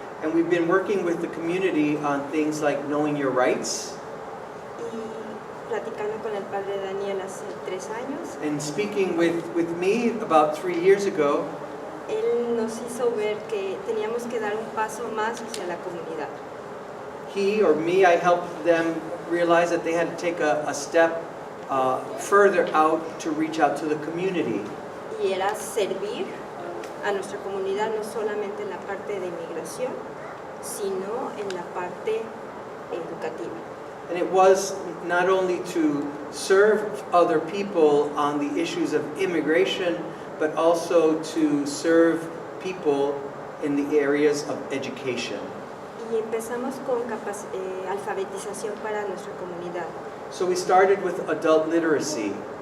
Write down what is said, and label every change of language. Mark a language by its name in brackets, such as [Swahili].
[English] And we've been working with the community on things like knowing your rights. [Spanish] Y platicando con el padre Daniel hace 3 años. [English] And speaking with me about 3 years ago, [Spanish] él nos hizo ver que teníamos que dar un paso más hacia la comunidad. [English] he or me, I helped them realize that they had to take a step further out to reach out to the community. [Spanish] Y era servir a nuestra comunidad no solamente en la parte de inmigración, sino en la parte educativa. [English] And it was not only to serve other people on the issues of immigration, but also to serve people in the areas of education. [Spanish] Y empezamos con alfabetización para nuestra comunidad. [English] So we started with adult literacy.